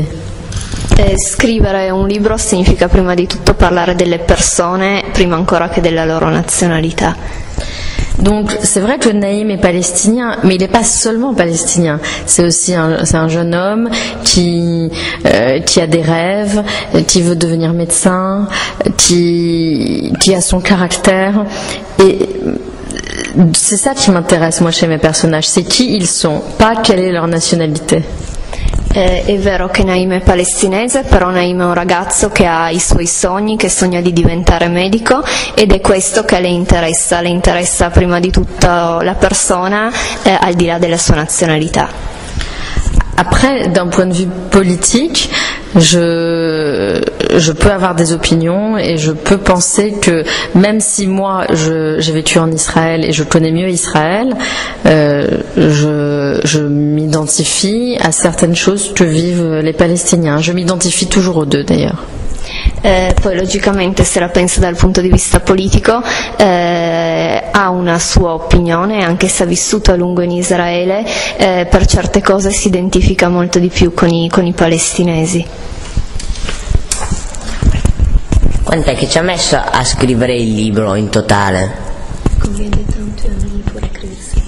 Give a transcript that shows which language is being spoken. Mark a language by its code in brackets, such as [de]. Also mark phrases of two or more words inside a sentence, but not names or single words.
[it] Scrivere un libro significa prima di tutto parlare delle persone, prima ancora che della loro nazionalità. [fr] Donc c'est vrai que Naïm est palestinien, mais il n'est pas seulement palestinien. C'est aussi un jeune homme qui a des rêves, qui veut devenir médecin, qui a son caractère. Et c'est ça qui m'intéresse moi chez mes personnages, c'est qui ils sont, pas quelle est leur nationalité. [it] È vero che Naïm è palestinese, però Naïm è un ragazzo che ha i suoi sogni, che sogna di diventare medico, ed è questo che le interessa prima di tutto la persona, al di là della sua nazionalità. [fr] Après, d'un point de vue politique, je peux avoir des opinions et je peux penser que même si moi j'ai vécu en Israël et je connais mieux Israël, je m'identifie à certaines choses que vivent les Palestiniens. Je m'identifie toujours aux deux d'ailleurs. [it] Poi logicamente, se la pensa dal punto di vista politico, ha una sua opinione, anche se ha vissuto a lungo in Israele, per certe cose si identifica molto di più con i palestinesi. Quant'è che ci ha messo a scrivere il libro in totale? [fr] Combien de temps tu as mis pour écrire ce livre?